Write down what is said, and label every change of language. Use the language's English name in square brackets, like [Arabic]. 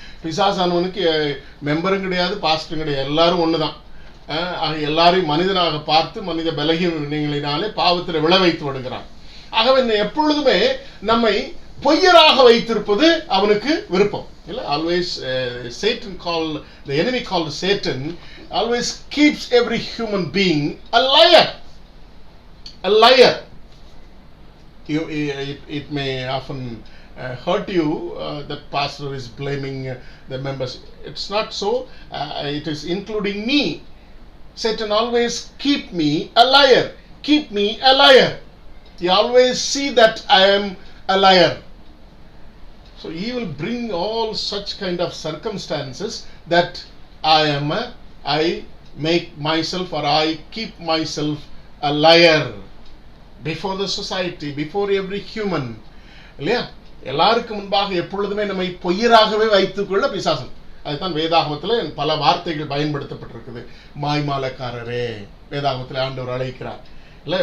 [Tamil] பிசாசானவனுக்கு மெம்பரும் கிடையாது, பாஸ்டரும் கிடையாது, எல்லாரும் ஒண்ணுதான். எல்லாரையும் மனிதனாக பார்த்து மனித பலகீனங்களினாலே பாவத்தில் விளை வைத்து விடுகிறான். ஆகவே எப்பொழுதுமே நம்மை பொய்யராக வைத்திருப்பது அவனுக்கு விருப்பம் இல்ல. [English] Always Satan called, the enemy called Satan, always keeps every human being a liar. It may often hurt you that pastor is blaming the members. It's not so. It is including me. Satan always keep me a liar. He always see that I am a liar. So he will bring all such kind of circumstances that I make myself or I keep myself a liar before the society, before every human. [Tamil] இல்லையா? எல்லாருக்கும் முன்பாக எப்பொழுதுமே நம்மை பொய்யராகவே வைத்துக் கொள்ள பிசாசன். அதுதான் வேதாகமத்தில் பல வார்த்தைகள் பயன்படுத்தப்பட்டிருக்குது. மாய்மாலக்காரரே வேதாகமத்தில் ஆண்டவர் அழைக்கிறார் இல்ல.